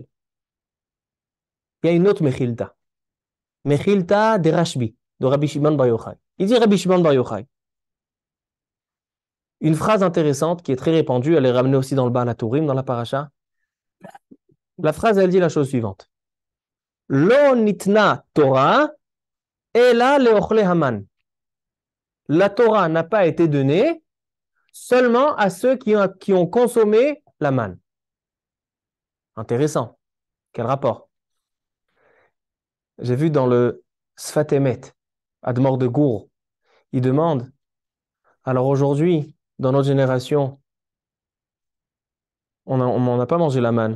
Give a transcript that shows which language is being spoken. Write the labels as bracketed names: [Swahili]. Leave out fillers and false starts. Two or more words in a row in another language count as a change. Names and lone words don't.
[French] Il y a une autre Mechilta. Mechilta de Rashbi, de Rabbi Shimon Bar Yochai. Il dit Rabbi Shimon Bar Yochai. Une phrase intéressante qui est très répandue, elle est ramenée aussi dans le Baal HaTurim, dans la paracha. La phrase, elle dit la chose suivante. [Hebrew] לא ניתנה תורה אלא לאוכלי המן. [French] La Torah n'a pas été donnée seulement à ceux qui ont consommé la manne. Intéressant. Quel rapport? J'ai vu dans le Sfat Emet, Admor de Gour, il demande, alors aujourd'hui, dans notre génération, on n'a pas mangé la manne.